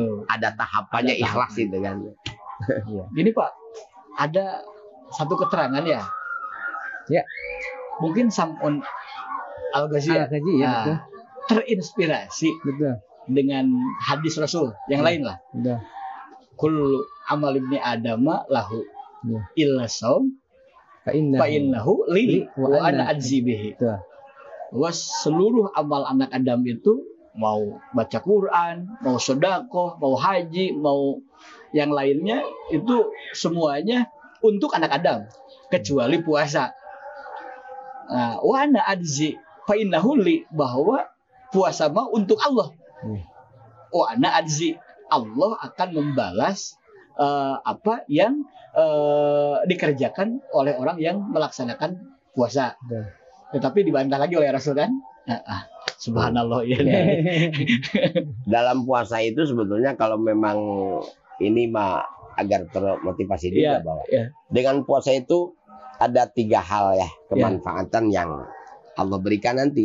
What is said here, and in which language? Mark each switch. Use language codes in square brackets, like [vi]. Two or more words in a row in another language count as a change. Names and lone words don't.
[id] Ada tahapannya, ikhlas gitu kan. Gini Pak, ada satu keterangan ya. Ya. Mungkin Sam'un Al-Ghazi ya, betul. terinspirasi dengan hadis Rasul yang lain lah. [ar] كل عمل ابن آدم له إلا الصوم فإنه لي وأنا أجزي به. [id] Bahwa seluruh amal anak Adam itu, mau baca Quran, mau sedekah, mau haji, mau yang lainnya, itu semuanya untuk anak Adam kecuali puasa. Nah, [ar] وأنا أجزي فإنه لي, [id] bahwa puasa mah untuk Allah. [ar] وأنا أجزي, [id] Allah akan membalas apa yang dikerjakan oleh orang yang melaksanakan puasa. Tetapi dibantah lagi oleh Rasul kan? Subhanallah ya. Dalam puasa itu sebetulnya kalau memang ini mah agar termotivasi juga bahwa dengan puasa itu ada 3 hal ya kemanfaatan yang Allah berikan nanti.